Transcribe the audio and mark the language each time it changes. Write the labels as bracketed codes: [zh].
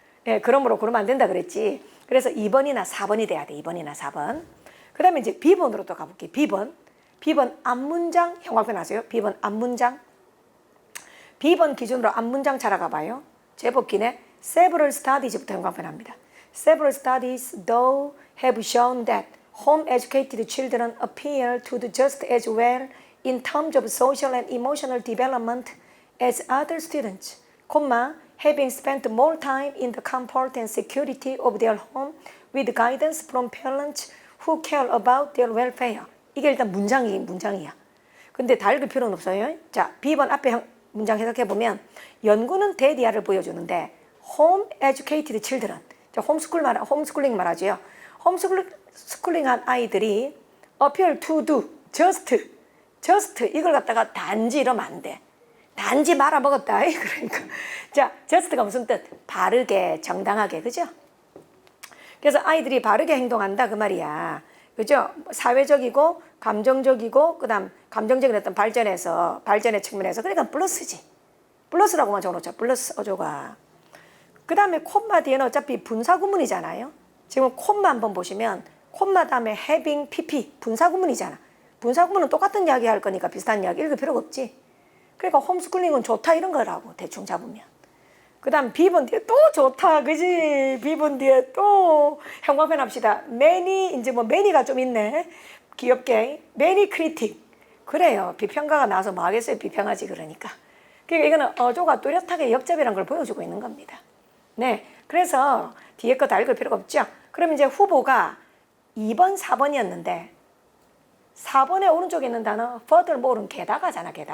[ko] 예, 그러므로 그러면 안 된다 그랬지. 그래서 2번이나 4번이 돼야 돼. 2번이나 4번. 그 다음에 이제 B번으로 또 가볼게요. B번 앞문장 형광펜 아세요? B번 앞문장. B번 기준으로 앞문장 찾아가 봐요. 제법 기네. Several studies 부터 형광펜 합니다. [en] Several studies though have shown that home educated children appear to do just as well in terms of social and emotional development as other students, having spent more time in the comfort and security of their home with guidance from parents who care about their welfare. [ko] 이게 일단 문장이야. 근데 다 읽을 필요는 없어요. 자, B번 앞에 문장 해석해보면 연구는 대디아를 보여주는데 home educated children, 홈스쿨링 말하죠. 홈스쿨링한 아이들이 appear to do, just 저스트 이걸 갖다가 단지 이러면 안 돼. 단지 말아먹었다. 그러니까. 자, 저스트가 무슨 뜻? 바르게, 정당하게. 그죠? 그래서 아이들이 바르게 행동한다. 그 말이야. 그죠? 사회적이고, 감정적이고, 그 다음, 감정적인 어떤 발전의 측면에서. 그러니까 플러스지. 플러스라고만 적어놓자. 플러스 어조가. 그 다음에 콤마 뒤에는 어차피 분사구문이잖아요. 지금 콤마 한번 보시면, 콤마 다음에 having, pp. 분사구문이잖아. 분사구문은 똑같은 이야기 할 거니까 비슷한 이야기 읽을 필요가 없지. 그러니까 홈스쿨링은 좋다 이런 거라고 대충 잡으면. 그 다음 비번 뒤에 또 좋다 그지. 비번 뒤에 또 형광펜 합시다. many 이제 뭐 many가 좀 있네. [en] 귀엽게 many critic. [ko] 그래요. 비평가가 나와서 뭐 하겠어요. 비평하지 그러니까. 그러니까 이거는 어조가 뚜렷하게 역접이라는 걸 보여주고 있는 겁니다. 네. 그래서 뒤에 거 다 읽을 필요가 없죠. 그럼 이제 후보가 2번 4번이었는데 4번의 오른쪽에 있는 단어 furthermore는 게다가잖아.